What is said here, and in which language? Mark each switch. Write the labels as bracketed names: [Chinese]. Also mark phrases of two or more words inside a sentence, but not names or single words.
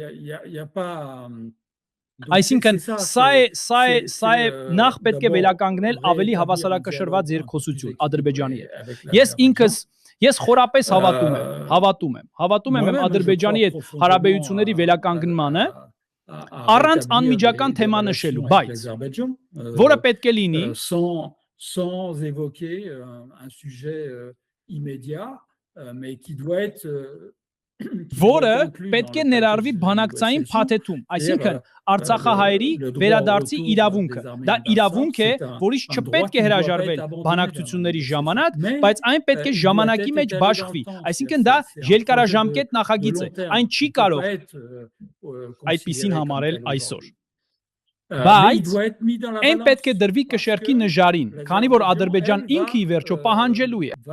[Armenian] Այսինքն, սա է նախ պետք է վերականգնել ավելի հավասարակշռված երկխոսություն Ադրբեջանի հետ։ Ես խորապես հավատում եմ Ադրբեջանի հետ հարաբերությունների վերականգնմանը, առանց անմիջական թեմա նշելու, բայց որը պետք է լինի [French] sans évoquer un sujet immédiat mais qui doit être [Armenian] որը պետք է ներառվի բանակցային փաթեթում, այսինքն Արցախահայերի վերադարձի իրավունքը։ Դա իրավունք է, որից չպետք է հրաժարվել բանակցությունների ժամանակ, բայց այն պետք է ժամանակի մեջ բաշխվի։ Այսինքն դա երկարաժամկետ նախագիծ է, այն չի կարող այդպիսին համարել այսօր։ Բայց այն պետք է դրվի կշեռքի նժարին, քանի որ Ադրբեջան ինքը ի վերջո պահանջելու